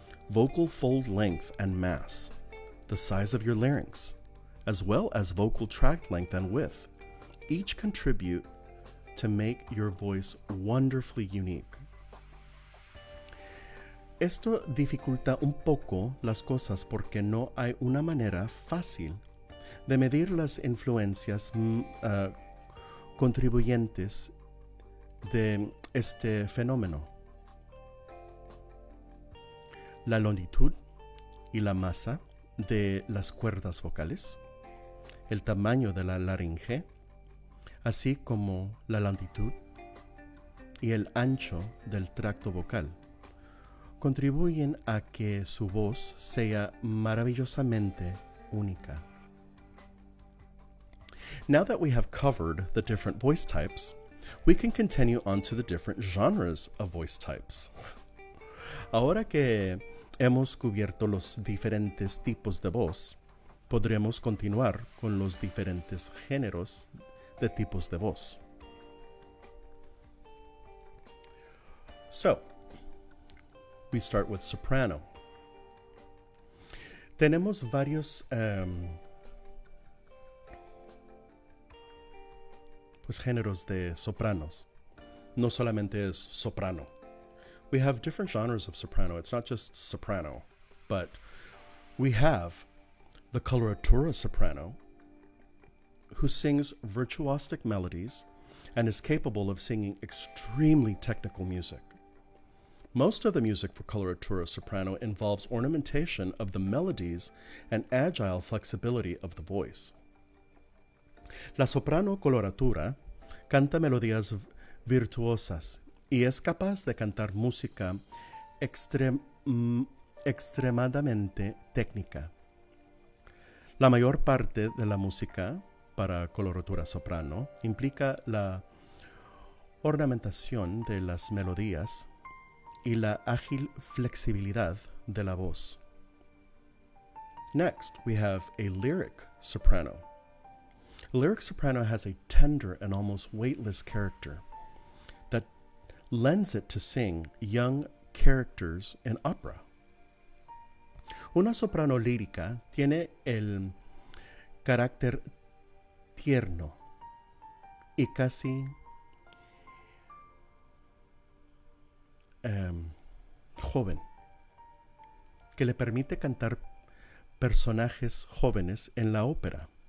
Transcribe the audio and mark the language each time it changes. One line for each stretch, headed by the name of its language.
English: Vocal fold length and mass, the size of your larynx, as well as vocal tract length and width, each contribute to make your voice wonderfully unique.
Spanish: Esto dificulta un poco las cosas porque no hay una manera fácil de medir las influencias contribuyentes de este fenómeno. La longitud y la masa de las cuerdas vocales, el tamaño de la laringe, así como la longitud y el ancho del tracto vocal, contribuyen a que su voz sea maravillosamente única.
English: Now that we have covered the different voice types, we can continue on to the different genres of voice types.
Spanish: Ahora que hemos cubierto los diferentes tipos de voz, podremos continuar con los diferentes géneros de tipos de voz.
English: So, we start with soprano.
Spanish: Tenemos varios géneros de sopranos. No solamente es soprano.
English: We have different genres of soprano. It's not just soprano, but we have the coloratura soprano, who sings virtuosic melodies and is capable of singing extremely technical music. Most of the music for coloratura soprano involves ornamentation of the melodies and agile flexibility of the voice.
Spanish: La soprano coloratura canta melodías virtuosas y es capaz de cantar música extremadamente técnica. La mayor parte de la música para coloratura soprano implica la ornamentación de las melodías y la ágil flexibilidad de la voz.
English: Next, we have a lyric soprano. A lyric soprano has a tender and almost weightless character that lends it to sing young characters in opera.
Spanish: Una soprano lírica tiene el carácter tierno y casi joven, que le permite cantar personajes jóvenes en la ópera.